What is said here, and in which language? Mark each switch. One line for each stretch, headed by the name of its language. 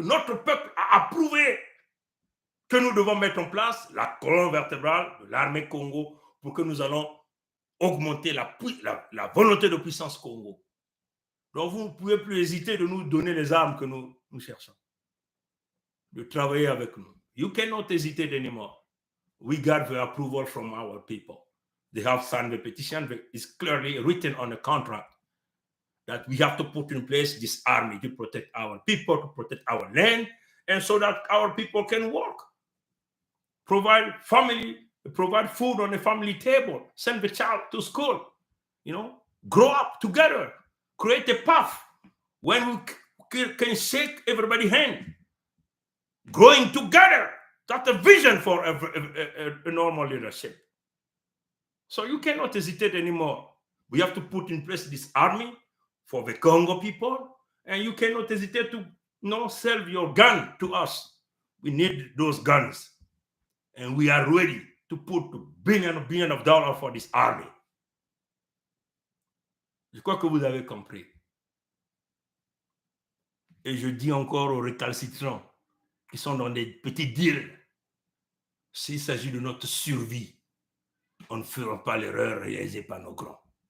French: Notre peuple a approuvé que nous devons mettre en place la colonne vertébrale de l'armée Congo pour que nous allons augmenter la volonté de puissance Congo. Donc vous ne pouvez plus hésiter de nous donner les armes que nous cherchons, de travailler avec nous.
English: You cannot hesitate anymore. We got the approval from our people. They have signed the petition. It's clearly written on the contract that we have to put in place this army to protect our people, to protect our land, and so that our people can work. Provide food on the family table, send the child to school, grow up together, create a path when we can shake everybody's hand, growing together. That's a vision for a normal leadership. So you cannot hesitate anymore. We have to put in place this army for the Congo people, and you cannot hesitate to sell your gun to us. We need those guns. And we are ready to put billions of dollars for this army.
French: Je crois que vous avez compris. Et je dis encore aux récalcitrants qui sont dans des petits deals, s'il s'agit de notre survie, on ne fera pas l'erreur réalisée par nos grands.